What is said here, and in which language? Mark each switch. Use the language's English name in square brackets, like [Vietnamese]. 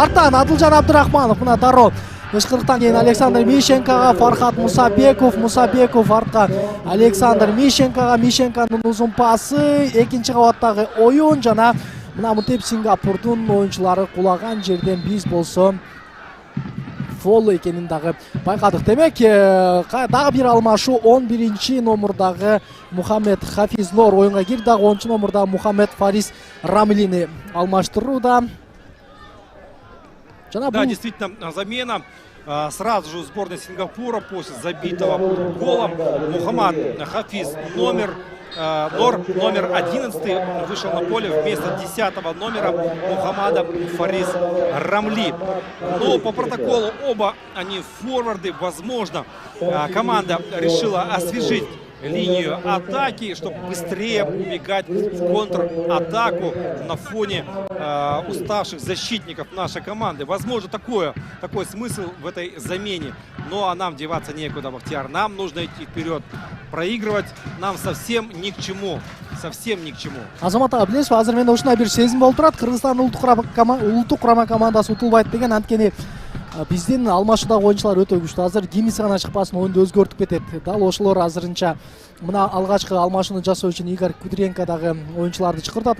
[Kyrgyz] Арттан Адылжан Абдырахманов мына дароо ышкырыктан кийин Александр Мищенкоға, Фархат Мусабеков артка Александр Мищенкоға, Мищенконун узун пасы, экинчи кабаттагы оюн жана мына мынтип Сингапурдун оюнчулары кулаган жерден биз болсо фол экенин дагы байкадык. Демек, дагы бир алмашуу 11-чи номурдагы Мухаммед Хафиз Нор оюнга кирди, дагы 10-чу номурдагы Мухаммед Фарис Рамилини алмаштырууда. жана [Russian] Да, [Kyrgyz] бул [Russian] действительно, замена. Сразу же у сборной Сингапура после забитого гола Мухаммад Хафиз номер 11 вышел на поле вместо 10-го номера Мухаммада Фарис Рамли. Но по протоколу оба они форварды. Возможно, команда решила освежить линию атаки, чтобы быстрее убегать в контратаку на фоне уставших защитников нашей команды. Возможно, такой смысл в этой замене. Ну а нам деваться некуда, Бахтияр. Нам нужно идти вперед. Проигрывать нам совсем ни к чему. Совсем ни к чему. [Kyrgyz] Азамат аға, билесизби, азыр менде ушундай бир сезим болуп турат. Кыргызстан улуттук курама командасы утулбайт деген, анткени биздин алмашуудагы оюнчулар өтө күчтүү. Азыр кимиси гана чыкпасын, оюнду өзгөртүп кетет. Дал ошолор азырынча мына алгачкы алмашууну жасоо үчүн Игорь Кудренко дагы оюнчуларды чакыртат.